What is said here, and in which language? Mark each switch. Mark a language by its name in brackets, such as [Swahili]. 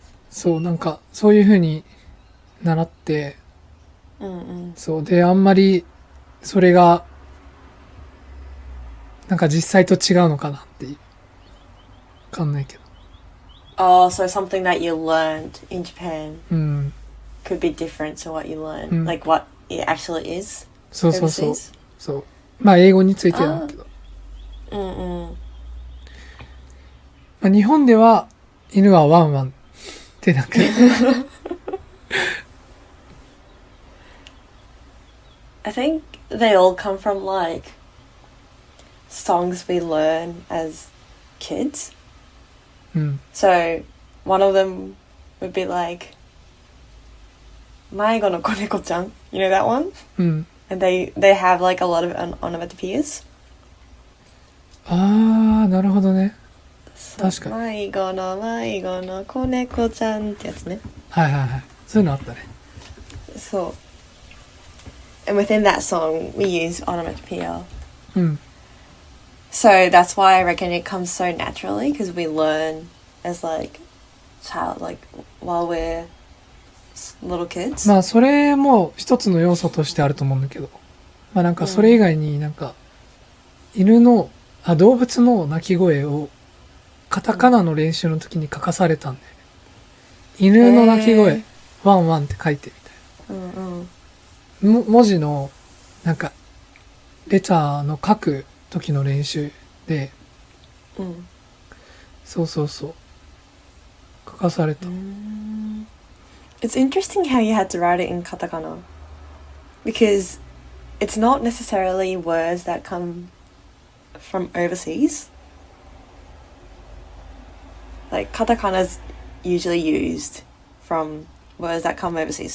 [Japanese] そう、なんかそういう風に習って、そうであんまりそれがなんか実際と違うのかなっていう。わかんないけど。 [English] Oh, so something that you learned in Japan could be different to what you learned, like what it actually is. [Japanese] そうそうそう。そう。まあ英語についてなんだけど。まあ、日本では犬はワンワンってなんか。 [English] I think they all come from like songs we learn as kids. So one of them would be like 迷子の子猫ちゃん. You know that one? And they have like a lot of onomatopoeias. [Japanese] ああ、なるほどね。確かに。迷子の子猫ちゃんってやつね。はいはいはい。そういうのあったね。そう。 [English] And within that song, we use onomatopoeia. So that's why I reckon it comes so naturally, because we learn as like child, like while we're little kids. [Japanese] まあそれも一つの要素としてあると思うんだけど、まあなんかそれ以外になんか動物の鳴き声をカタカナの練習の時に書かされたんで、犬の鳴き声、ワンワンって書いてみたいな。文字のなんかレターの書く時の練習で、そうそうそう書かされた。 [English] It's interesting how you had to write it in katakana, because it's not necessarily words that come from overseas. Like katakana is usually used from words that come overseas.